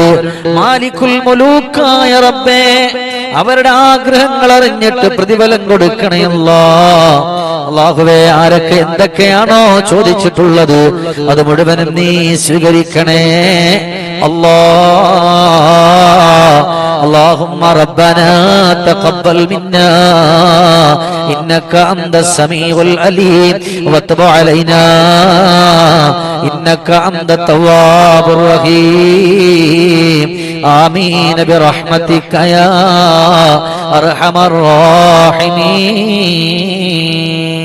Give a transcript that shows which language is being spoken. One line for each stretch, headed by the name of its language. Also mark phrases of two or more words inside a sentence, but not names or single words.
Malayalam: മാലിക്കുൽ മുലൂക്കായ റബ്ബേ, അവരുടെ ആഗ്രഹങ്ങൾ അറിഞ്ഞിട്ട് പ്രതിഫലം കൊടുക്കണേ അല്ലാഹ്. അല്ലാഹുവേ, ആരൊക്കെ എന്തൊക്കെയാണോ ചോദിച്ചിട്ടുള്ളത് അത് മുഴുവനും നീ സ്വീകരിക്കണേ അല്ലാഹ്.
Arabic: اللهم ربنا تقبل منا إنك أنت السميع العليم وتب علينا إنك أنت التواب الرحيم آمين برحمتك يا أرحم الراحمين.